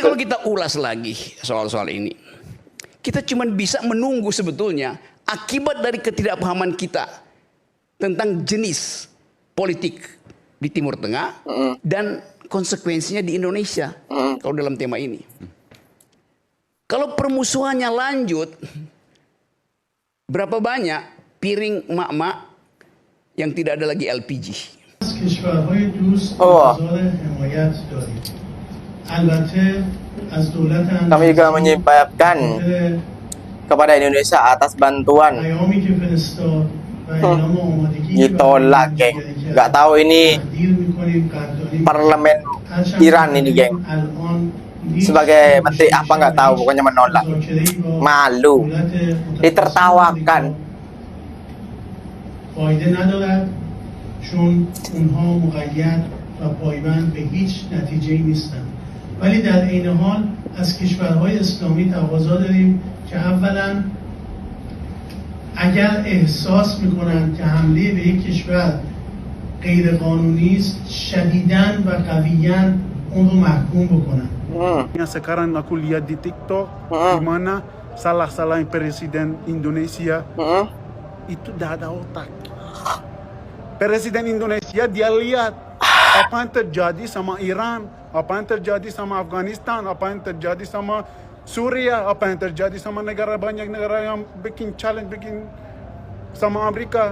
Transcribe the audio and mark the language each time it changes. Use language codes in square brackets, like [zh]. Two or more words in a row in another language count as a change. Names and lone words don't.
[id] kalau kita ulas lagi soal-soal ini, kita cuma bisa menunggu sebetulnya akibat dari ketidakpahaman kita tentang jenis politik di Timur Tengah dan konsekuensinya di Indonesia kalau dalam tema ini. Kalau permusuhannya lanjut, berapa banyak piring emak-emak yang tidak ada lagi LPG? [fa] کشورهای دوست انتظار حمایت داریم. البته از دولت [id] Kami juga menyampaikan kepada Indonesia atas bantuan. [fa] پیامی که فرستاد و اعلام آمادگی [id] Ditolak, geng. Nggak tahu ini [fa] تقدیر می‌کنیم قدردانی [id] parlemen Iran ini, geng. Sebagai menteri apa nggak tahu, pokoknya menolak. Malu. Ditertawakan. [fa] فایده ندارد چون اونها مقید و پایبند به هیچ نتیجه‌ای نیستند. ولی در عین حال از کشورهای اسلامی تقاضا داریم که اولا اگر احساس میکنند که حمله به یک کشور غیر قانونی است شدیداً و قویاً اون رو محکوم بکنند. [id] Yang sekarang aku lihat di TikTok, di mana salah-salahin presiden Indonesia itu dah ada otak. Presiden Indonesia dia lihat apa yang terjadi sama Iran, apa yang terjadi sama Afghanistan, apa yang terjadi sama Suriah, apa yang terjadi sama banyak negara yang bikin challenge, bikin sama Amerika.